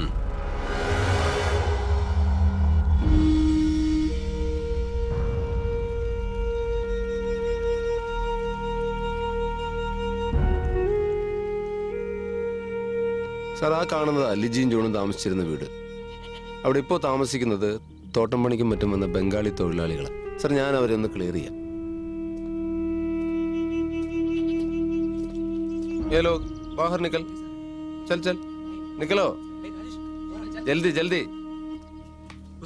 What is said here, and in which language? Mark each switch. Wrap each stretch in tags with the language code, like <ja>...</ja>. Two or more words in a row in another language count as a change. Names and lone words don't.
<ml>സാർ, ആ കാണുന്നത് ലിജിയും ജോണും താമസിച്ചിരുന്ന വീട്. അവിടെ ഇപ്പോൾ താമസിക്കുന്നത് തോട്ടം പണിക്കും മറ്റും വന്ന ബംഗാളി തൊഴിലാളികളാണ്. സാർ, ഞാൻ അവരെ ഒന്ന് ക്ലിയർ ചെയ്യാം.</ml> <hi>ये लोग बाहर निकल, चल चल निकलो, जल्दी जल्दी.</hi>